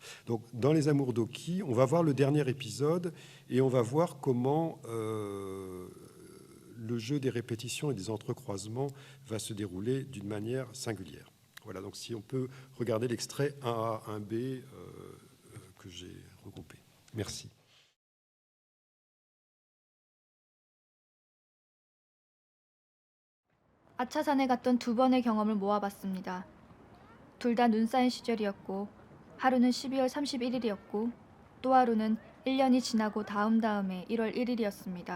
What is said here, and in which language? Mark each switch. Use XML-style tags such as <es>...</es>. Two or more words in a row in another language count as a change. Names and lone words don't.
<fr>Donc, dans Les Amours d'Oki, on va voir le dernier épisode et on va voir comment le jeu des répétitions et des entrecroisements va se dérouler d'une manière singulière. Voilà, donc si on peut regarder l'extrait 1A, 1B que j'ai regroupé. Merci.</fr> <ko>아차산에 갔던 두 번의 경험을 모아봤습니다. 둘 다 눈 쌓인 시절이었고 하루는 12월 31일이었고 또 하루는 1년이 지나고 다음에 1월 1일이었습니다.</ko>